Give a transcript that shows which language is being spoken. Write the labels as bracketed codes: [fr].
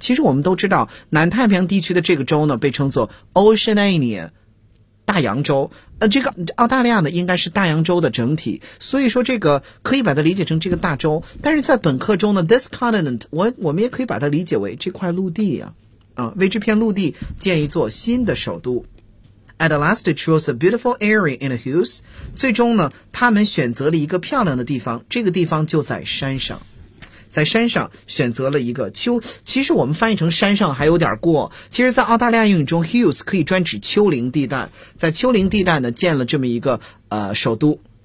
[zh] 其实我们都知道，南太平洋地区的这个洲呢，被称作 Oceania， 大洋洲。这个澳大利亚呢，应该是大洋洲的整体。所以说，这个可以把它理解成这个大洲。但是在本课中呢 ， [en] this continent， [zh] 我们也可以把它理解为这块陆地呀、啊。为这片陆地建一座新的首都。 [en] At last, they chose a beautiful area in a hills. [zh] 最终呢，他们选择了一个漂亮的地方，这个地方就在山上。在山上选择了一个丘，其实我们翻译成山上还有点过。其实在澳大利亚英语中 ,hills 可以专指丘陵地带。在丘陵地带呢，建了这么一个首都。